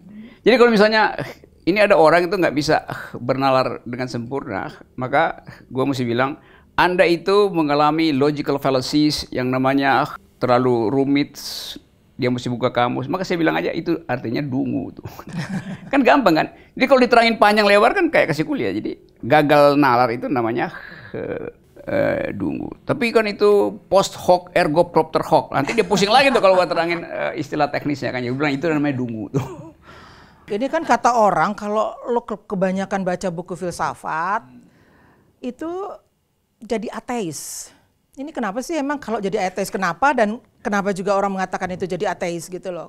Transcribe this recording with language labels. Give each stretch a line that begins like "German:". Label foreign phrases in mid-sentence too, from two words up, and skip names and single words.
Indonesian: Jadi kalau misalnya ini ada orang itu nggak bisa bernalar dengan sempurna, maka gue mesti bilang, Anda itu mengalami
English: logical fallacies
Indonesian: yang namanya terlalu rumit, dia mesti buka kamus. Maka saya bilang aja itu artinya dungu tuh. Kan gampang kan. Jadi kalau diterangin panjang lebar kan kayak kasih kuliah. Jadi gagal nalar itu namanya dungu. Tapi kan itu
Latin: post hoc ergo propter hoc.
Indonesian: Nanti dia pusing lagi tuh kalau gua terangin istilah teknisnya kan. Dia bilang itu namanya dungu tuh. Ini kan kata orang kalau lo kebanyakan baca buku filsafat itu jadi ateis. Ini kenapa sih emang kalau jadi ateis kenapa, dan kenapa juga orang mengatakan itu jadi ateis gitu loh?